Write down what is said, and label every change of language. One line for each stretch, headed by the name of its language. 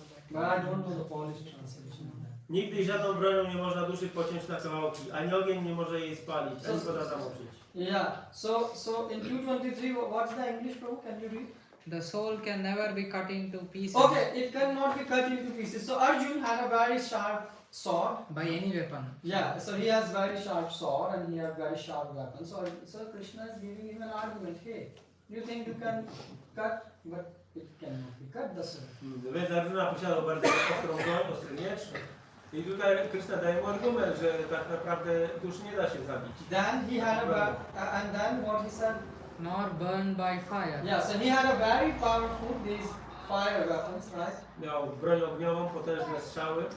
English: But I don't know the Polish translation of that.
Polish: Nigdy żadną bronią nie można duszy pociąć na kawałki, ani ogień nie może jej spalić, ani woda zamoczyć.
English: Yeah. So in 223, what's the English, Prabhu? Can you read? The soul can never be cut into pieces Okay, it cannot be cut into pieces. So Arjun had a very sharp sword. by any weapon. Yeah, so he has very sharp sword and he has very sharp weapon. So Krishna is giving him an argument. Hey, you think you can cut, but it cannot be cut, the sword.
Polish: Więc Arjuna posiadał bardzo ostrą broń, ostry miecz. I tutaj Krishna daje mu argument, że tak naprawdę duszy nie da się zabić.
English: Then he had and then what he said? Nor burned by fire. Yeah, so he had a very powerful these fire weapons, right?
Polish: Miał broń ogniową, potężne strzały,